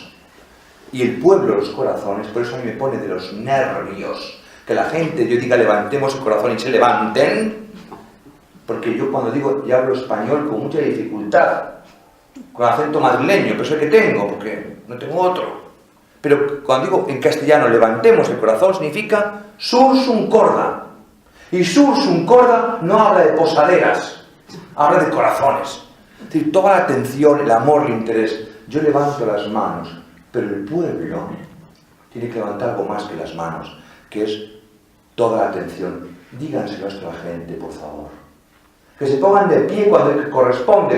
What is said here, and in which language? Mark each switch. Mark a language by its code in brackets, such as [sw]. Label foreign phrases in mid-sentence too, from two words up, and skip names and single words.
[es] Y el pueblo, los corazones, por eso a mí me pone de los nervios que la gente, yo diga levantemos el corazón y se levanten, porque yo cuando digo, y hablo español con mucha dificultad, con acento madrileño, pero es el que tengo, porque no tengo otro. Pero cuando digo en castellano levantemos el corazón, significa [la] sursum corda. [es] Y [la] sursum corda [es] no habla de posaderas, habla de corazones. Es decir, toda la atención, el amor, el interés. Yo levanto las manos. Pero el pueblo tiene que levantar algo más que las manos, que es toda la atención. Díganselo a esta gente, por favor. Que se pongan de pie cuando corresponde.